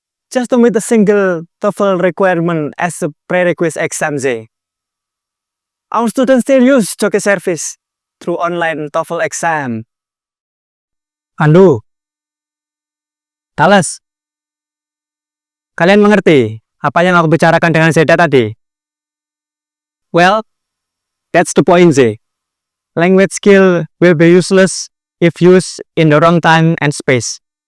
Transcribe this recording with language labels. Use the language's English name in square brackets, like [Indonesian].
[English] Just to meet a single TOEFL requirement as a prerequisite exam, say. Our students still use jockey service through online TOEFL exam. [Indonesian] Pandu, Thales, kalian mengerti apa yang aku bicarakan dengan Zeda tadi? [English] Well, that's the point, Zay. Language skill will be useless if used in the wrong time and space.